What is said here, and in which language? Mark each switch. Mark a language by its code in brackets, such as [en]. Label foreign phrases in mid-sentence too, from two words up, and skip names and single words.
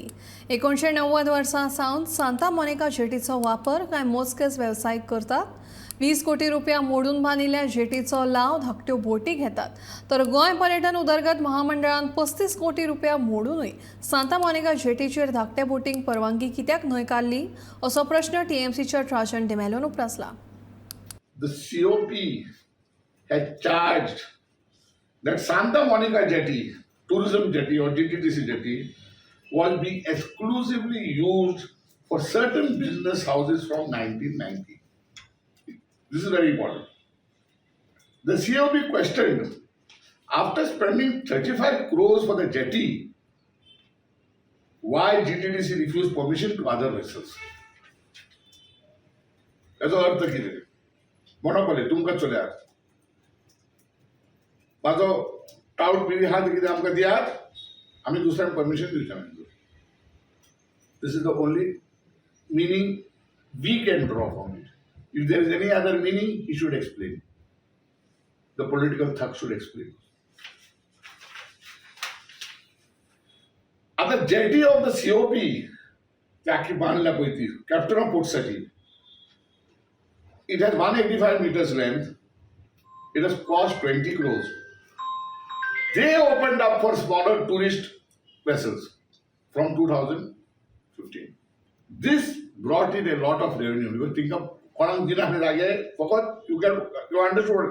[kok] 1990 वर्सा सावन सांता मोनिका जेटीचो वापर कांय मोजकेच वेवसायीक करतात। 20 कोटी रुपया मोडून बांदिल्ल्या जेटीचो लाव धाकट्यो बोटी घेतात, तर गोंय पर्यटन उदरगत महामंडळान 35 कोटी रुपया मोडूनय सांता मोनिका जेटीचेर धाकट्या बोटींक परवानगी कित्याक न्हय काडली असो प्रश्न टीएमसीच्या राजन डिमेलोन उपरासला। [en] The COP had charged that Santa Monica jetty, tourism jetty or GTTC jetty, was being exclusively used for certain business houses from 1990. This is very important. The COP questioned, after spending 35 crores for the jetty, why GTTC refused permission to other vessels? [kok] याचो अर्थ कितें? मोनोपोली तुमकां चलयात, म्हाजो टाउट पिरी आहा ते कितें आमकां दियात, आमी दुसऱ्यांक परमिशन दिवचें ना. [en] This is the only meaning we can draw from it. If there is any other meaning, he should explain. The political thug should explain. [kok] आता [en] jetty of the COP [kok] त्याकी बांधल्या पळय ती [en] captain of [kok] पोर्टसाठी, [en] it has 185 meters length. It has cost 20 crores. They opened up for smaller tourist vessels from 2015. This brought in a lot of revenue. You think of you understood.